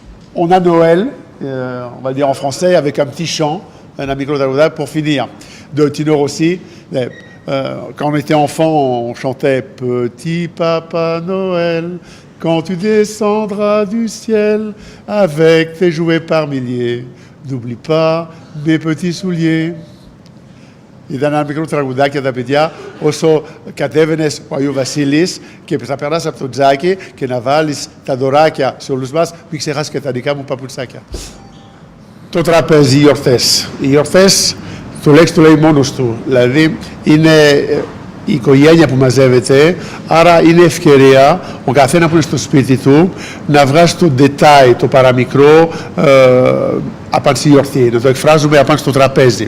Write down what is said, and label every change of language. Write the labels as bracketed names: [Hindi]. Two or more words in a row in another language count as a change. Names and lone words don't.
[French] On a Noël, on va le dire en français, avec un petit chant, un micro d'Aouda pour finir. De Tino Rossi, quand on était enfant, on chantait « Petit Papa Noël, quand tu descendras du ciel, avec tes jouets par milliers, n'oublie pas mes petits souliers ». [Greek] Ήταν ένα μικρό τραγουδάκι τα παιδιά, όσο κατέβαινες ο Αγίου Βασίλης και θα περάσεις από το τζάκι και να βάλεις τα δωράκια σε όλους μας, μην ξεχάσεις και τα δικά μου παπουτσάκια. Το τραπέζι, οι γιορτές. Οι γιορτές, το λέξη το λέει μόνος του, δηλαδή είναι η οικογένεια που μαζεύεται, άρα είναι ευκαιρία ο καθένα που είναι στο σπίτι του να βγάζει το ντετάι, το παραμικρό απάνω στη γιορτή, να το εκφράζουμε απάνω στο τραπέζι.